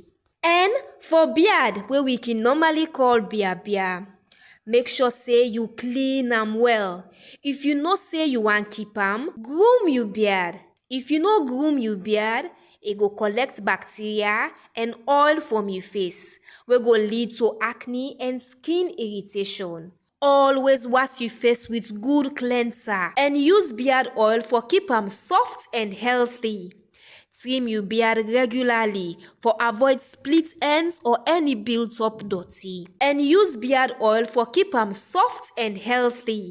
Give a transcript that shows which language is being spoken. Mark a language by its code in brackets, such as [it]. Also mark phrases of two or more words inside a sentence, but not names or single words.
[pcm] And for beard, wey we can normally call bia, make sure say you clean am well. If you know say you wan keep am, groom your beard. If you no groom your beard, e go collect bacteria and oil from your face, wey go lead to acne and skin irritation. Always wash your face with good cleanser and use beard oil for keep am soft and healthy. Trim your beard regularly for avoid split ends or any built-up dirty. And use beard oil for keep am soft and healthy.